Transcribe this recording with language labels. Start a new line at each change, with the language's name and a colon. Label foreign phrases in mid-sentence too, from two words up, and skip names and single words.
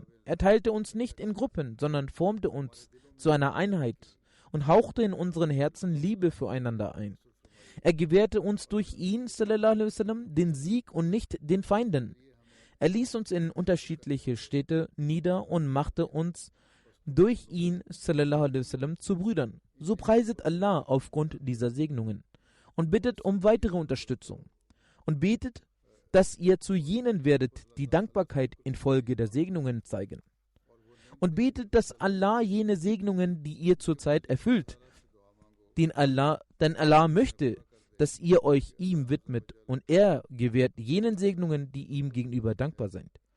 German: Er teilte uns nicht in Gruppen, sondern formte uns zu einer Einheit und hauchte in unseren Herzen Liebe füreinander ein. Er gewährte uns durch ihn den Sieg und nicht den Feinden. Er ließ uns in unterschiedliche Städte nieder und machte uns durch ihn
Arabic: صلى الله عليه وسلم
German: zu Brüdern. So preiset Allah aufgrund dieser Segnungen und bittet um weitere Unterstützung und betet, dass ihr zu jenen werdet, die Dankbarkeit infolge der Segnungen zeigen. Und betet, dass Allah jene Segnungen, die ihr zurzeit erfüllt, denn Allah möchte, dass ihr euch ihm widmet und er gewährt jenen Segnungen, die ihm gegenüber dankbar sind.